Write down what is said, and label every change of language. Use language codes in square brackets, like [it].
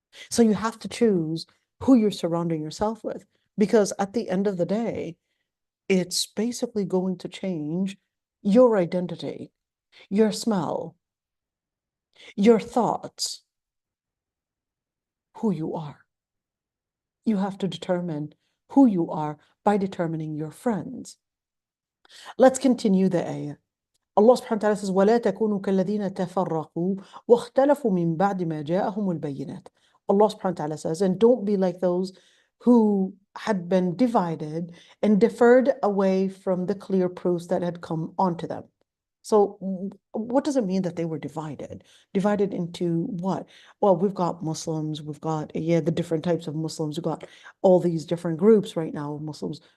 [en] So you have to choose who you're surrounding yourself with, because at the end of the day, it's basically going to change your identity, your smell, your thoughts, who you are. You have to determine who you are by determining your friends. Let's continue the ayah. Allah subhanahu wa ta'ala says, [ar] وَلَا تَكُونُوا كَالَّذِينَ تَفَرَّقُوا وَاخْتَلَفُوا مِنْ بَعْدِ مَا جَاءَهُمُ الْبَيِّنَاتِ. [en] Allah subhanahu wa ta'ala says, and don't be like those who had been divided and deferred away from the clear proofs that had come onto them. So what does it mean that they were divided? Divided into what? Well, we've got Muslims, we've got, the different types of Muslims, we've got all these different groups right now of Muslims.